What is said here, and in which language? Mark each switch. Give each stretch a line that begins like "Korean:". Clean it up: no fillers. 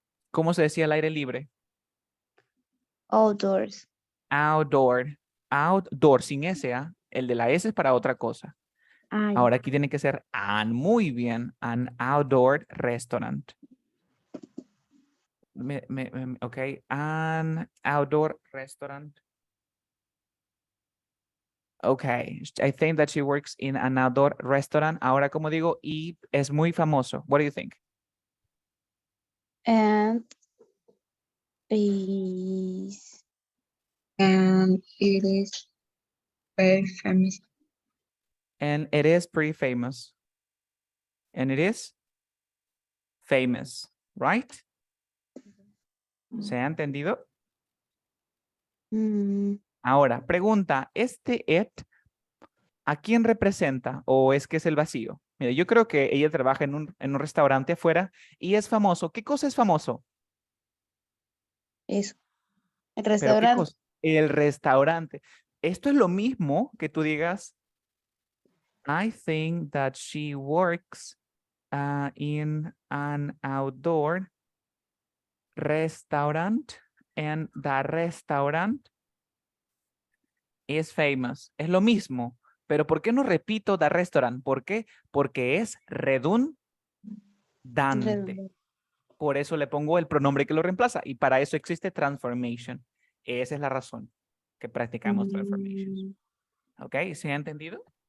Spanish: ¿Cómo se decía al aire libre?
English: outdoors.
Spanish: Outdoor. Outdoor, sin S, ¿ah? El de la S es para otra cosa. Ah, Ahora aquí tiene que ser an, muy bien,
English: an outdoor restaurant. Ok, an outdoor restaurant. Okay, I think that she works in an outdoor restaurant.
Spanish: Ahora, como digo, y es muy famoso.
English: What do you think? and is And it is very famous. And it is pretty famous. And it is famous, right?
Spanish: ¿Se ha entendido? mm, Ahora, pregunta, ¿este it a quién representa o es que es el vacío? Mire, yo creo que ella trabaja en un restaurante afuera y es famoso. ¿Qué cosa es famoso? eso. El ¿Pero qué restaurante. cosa? El restaurante. Esto es lo mismo que tú digas,
English: I think that she works in an outdoor restaurant and the restaurant is famous.
Spanish: Es lo mismo, pero ¿por qué no repito
English: the restaurant?
Spanish: ¿Por qué? Porque es redundante. Redundante. por eso le pongo el pronombre que lo reemplaza. Y para eso existe transformation. Esa es la razón que practicamos transformations. ¿Ok? ¿Se ha entendido?